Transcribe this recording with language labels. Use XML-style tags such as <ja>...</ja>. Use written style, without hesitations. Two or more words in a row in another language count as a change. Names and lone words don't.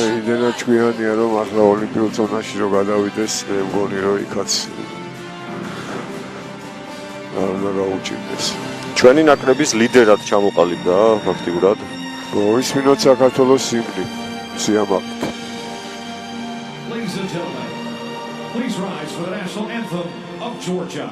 <ka>იმდენად ჭკვიანია რომ ახლა ოლიმპიურ ზონაში რო გადავიდეს, მე მგონი რომ იქაც არ უნდა გაუჭირდეს. ჩვენი ნაკრების ლიდერად ჩამოყალიბდა ფაქტიურად. მოისმინოთ საქართველოს სიმბლი. სიამაყით.</ka> <en>Ladies and gentlemen, please rise for the national anthem of Georgia.</en>